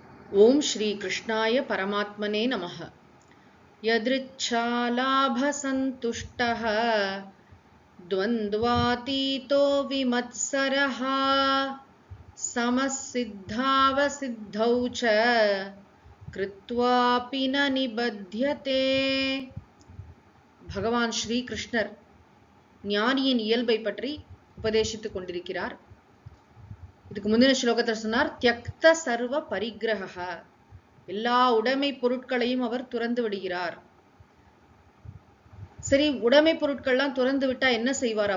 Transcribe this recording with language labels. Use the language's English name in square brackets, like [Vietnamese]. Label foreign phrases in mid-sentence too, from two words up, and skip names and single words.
[Sanskrit] ओम श्री कृष्णाय परमात्मने नमः। यदृच्छालाभसन्तुष्टः द्वन्द्वातीतो विमत्सरः समसिद्धावसिद्धौ च कृत्वापि न निबध्यते। [Tamil] भगवान श्री कृष्णர் ஞானியின் இயல்பை பற்றி உபதேசித்துக் கொண்டிருக்கிறார். இதுக்கு முந்தின ஸ்லோகத்தில் சொன்னார் [Sanskrit] त्यक्त सर्व परिग्रह, [Tamil] எல்லா உடைமை பொருட்களையும் அவர் துறந்து விடுகிறார். சரி, உடைமை பொருட்கள்லாம் துறந்து விட்டா என்ன செய்வார்?